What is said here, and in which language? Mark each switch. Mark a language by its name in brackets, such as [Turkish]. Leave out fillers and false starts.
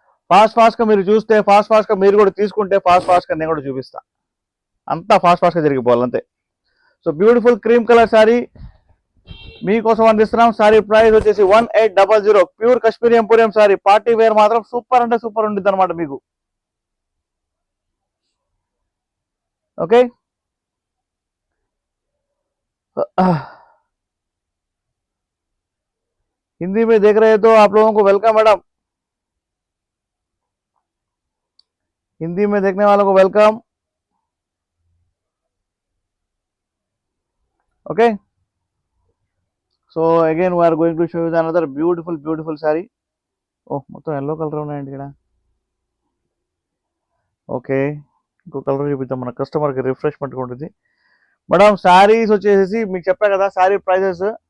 [Telugu] Fast గా మీరు చూస్తే, ఫాస్ట్ గా మీరు కూడా తీసుకుంటే, ఫాస్ట్ గా నేను కూడా చూపిస్తా. అంతా ఫాస్ట్ గా జరిగిపోవాలి అంతే. [English] so beautiful cream colour sari [Telugu] మీకోసం అందిస్తున్నాం. శారీ ప్రైస్ వచ్చేసి 1800. Pure Kashmiri emporium sari. Party wear మాత్రం సూపర్ అంటే సూపర్ ఉంటుంది అనమాట మీకు. [Hindi] ఓకే, हिंदी में देख रहे तो आप लोगों को वेलकम मैडम. हिंदी में देखने वालों को welcome. [English] Okay, so again we are going to show you another beautiful saree. [Telugu] Oh, మొత్తం yellow కలర్ ఉన్నాయండి ఇక్కడ. ఓకే, ఇంకో కలర్ చూపిద్దాం మన కస్టమర్కి రిఫ్రెష్మెంట్ ఉంటుంది. మేడం శారీస్ వచ్చేసి మీకు చెప్పా కదా శారీ ప్రైజెస్.